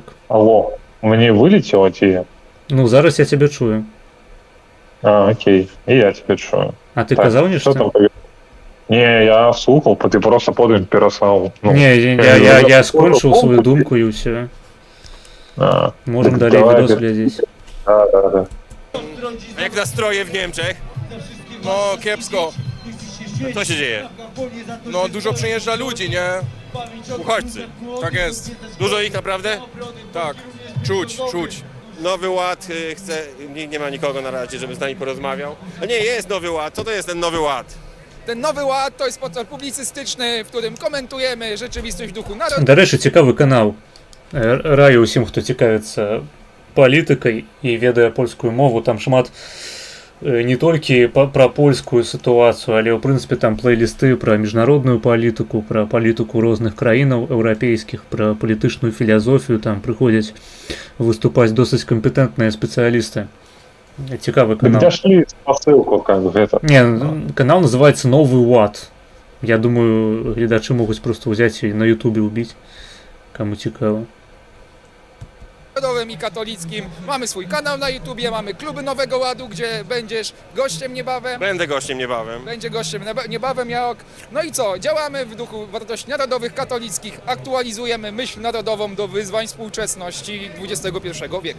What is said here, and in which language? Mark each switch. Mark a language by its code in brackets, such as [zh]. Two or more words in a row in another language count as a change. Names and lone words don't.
[be] Алло, мне вылетело ці? Ну, зараз я цябе чую. А, окей, і я цябе чую. А ты казаў нешта? Не, я слухаў, ты просто потым пераслаў. Не, я скончыў сваю думку і ўсё. [pl] Можем dalej wideo śledzić. [be] Да. [pl] A jak nastroje w Niemczech? No kiepsko. Co się dzieje? No dużo przyjeżdża ludzi, nie? Uchodźcy. Tak jest. Dużo ich naprawdę? Tak. Czuć. Nowy Ład chce... Nie ma nikogo na razie, żeby z nami porozmawiał. A nie, jest Nowy Ład. Co to jest ten Nowy Ład? ten Nowy Ład to jest portal publicystyczny, w którym komentujemy rzeczywistość w duchu narodowym. [uk] До речі, цікавий канал. [be] Раю усім, хто цікавиться палітикай і ведае польскую мову, там шмат не толькі пра польскую сітуацыю, але ў прынцыпе там плейлісты пра міжнародную палітыку, пра палітыку розных краінаў еўрапейскіх, пра палітычную філасофію, там прыходзяць выступаць досыць кампетэнтныя спецыялісты. Цікавы канал. [ru] Где шли посылку, как бы это? Не, канал называется Новый Ład. [be] Я думаю, глядачы могуць просто ўзяць і на ютубе ўбіць, каму цікава. [pl] I katolickim. Mamy swój kanał na YouTubie, mamy kluby Nowego Ładu, gdzie będziesz gościem niebawem. Będę gościem niebawem. Będzie gościem niebawem, Jaok. No i co? Działamy w duchu wartości narodowych, katolickich, aktualizujemy myśl narodową do wyzwań współczesności XXI wieku.